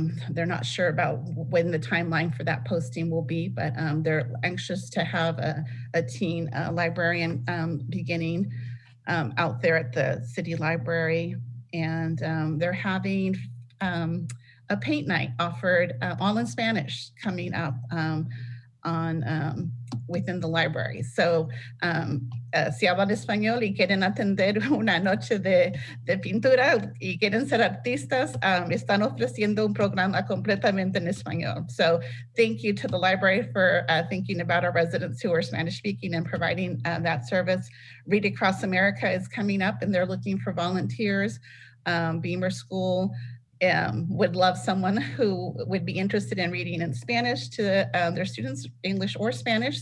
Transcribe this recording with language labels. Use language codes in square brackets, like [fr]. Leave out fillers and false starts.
[en] They're not sure about when the timeline for that posting will be, but they're anxious to have a teen librarian beginning out there at the city library. And they're having a paint night offered all in Spanish coming up on within the library. [es] So si hablan español y quieren atender una noche de pintura y quieren ser artistas, están ofreciendo un programa completamente en español. [en] So thank you to the library for thinking about our residents who are Spanish speaking and providing that service. Read Across America is coming up, and they're looking for volunteers. Beamer School would love someone who would be interested in reading in Spanish to their students, English or Spanish.